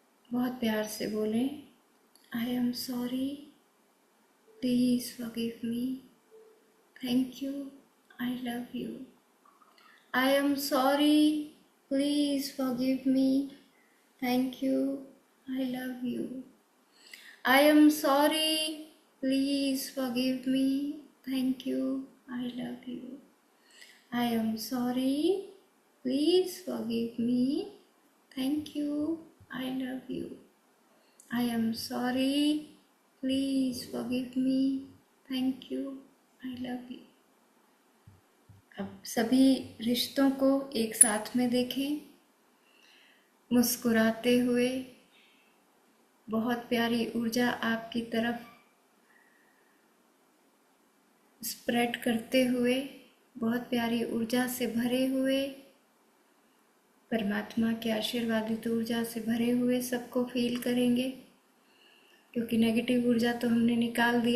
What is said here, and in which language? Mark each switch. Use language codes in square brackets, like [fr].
[hi] बहुत प्यार से बोलें, [en] I am sorry, please forgive me, thank you, I love you. I am sorry, please forgive me, thank you, I love you. I am sorry, please forgive me, thank you, I love you. I am sorry, please forgive me, thank you, I love you. I am sorry, please forgive me, thank you, I love you. [hi] अब सभी रिश्तों को एक साथ में देखें, मुस्कुराते हुए, बहुत प्यारी ऊर्जा आपकी तरफ स्प्रेड करते हुए, बहुत प्यारी ऊर्जा से भरे हुए, परमात्मा के आशीर्वादित ऊर्जा से भरे हुए सबको फील करेंगे, क्योंकि नेगेटिव ऊर्जा तो हमने निकाल दी।